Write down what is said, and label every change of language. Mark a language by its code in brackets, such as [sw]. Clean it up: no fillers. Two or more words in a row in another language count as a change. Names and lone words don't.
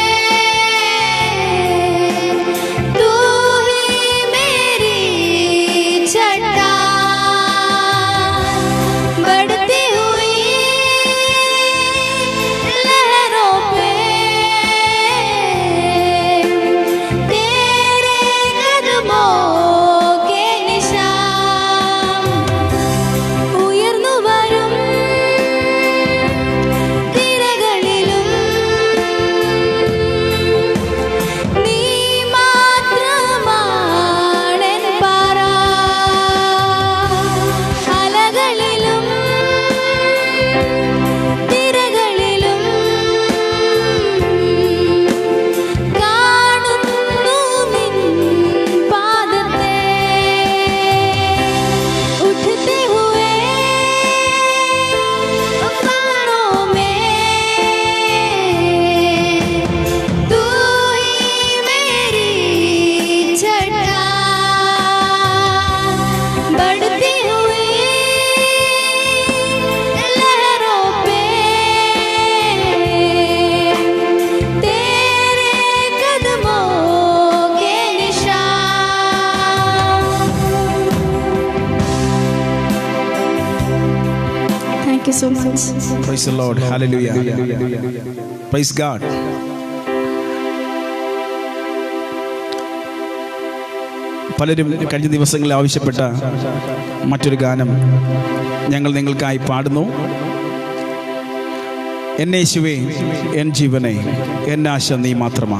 [hi] तू ही मेरी चट्टान, बढ़ती हुई लहरों पे तेरे कदमों के निशान। [ml] ഉയർന്നു വരും തിരകളിലും നീ മാത്രമാണെൻ പാറ, അലകളിലും തിരകളിലും കാണുന്നു നിൻ പാദത്തെ। [hi] ഉठते हुए तूफानों में तू ही मेरी चट्टान, बढ़ती हुई लहरों पे तेरे कदमों के निशान। [en] Thank you so much. Praise the Lord. Hallelujah. Praise God. [ml] പലരും കഴിഞ്ഞ ദിവസങ്ങളിൽ ആവശ്യപ്പെട്ട മറ്റൊരു ഗാനം ഞങ്ങൾ നിങ്ങൾക്കായി പാടുന്നു. എന്നെ യേശുവേ, എൻ ജീവനെ, എൻ ആശ നീ മാത്രമാ.